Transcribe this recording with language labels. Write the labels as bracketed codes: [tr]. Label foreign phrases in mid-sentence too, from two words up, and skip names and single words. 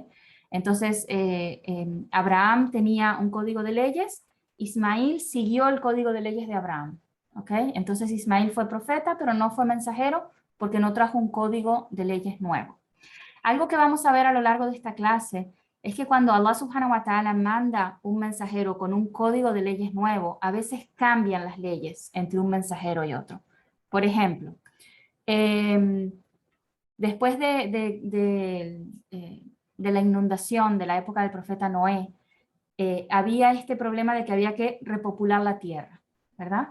[es] Entonces, Abraham tenía un código de leyes, Ismael siguió el código de leyes de Abraham. ¿ok? Entonces Ismael fue profeta, pero no fue mensajero porque no trajo un código de leyes nuevo. Algo que vamos a ver a lo largo de esta clase es que cuando [ar] الله سبحانه وتعالى [es] manda un mensajero con un código de leyes nuevo, a veces cambian las leyes entre un mensajero y otro. Por ejemplo, después de la inundación de la época del profeta Noé, había este problema de que había que repopular la tierra, ¿verdad?